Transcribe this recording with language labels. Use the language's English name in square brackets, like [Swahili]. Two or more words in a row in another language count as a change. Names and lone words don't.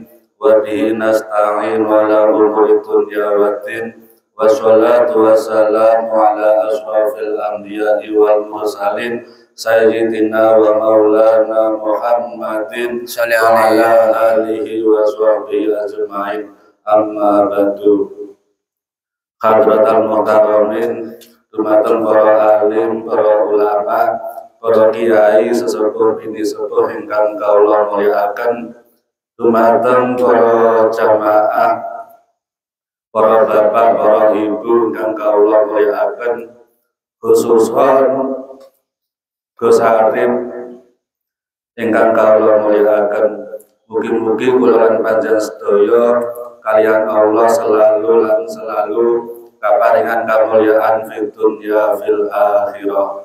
[Arabic] وبه نستعين وعلى أمور الدنيا والدين. والصلاة والسلام على أشرف الأنبياء والمرسلين سيدنا ومولانا محمد وعلى آله وصحبه أجمعين. أما بعد. حضرة المحترمين, [Javanese] dumateng para alim, para ulama, para kiai sesepuh bini sepuh ingkang kaula mulyakaken, dumateng para jamaah, para bapak, para ibu ingkang kaula mulyakaken, khususon Gus Arif ingkang kawula mulyakaken, mugi-mugi kula lan panjenengan sedaya kaliyan Allah selalu kaparingan kamulyaan [Arabic] في الدنيا في الآخرة.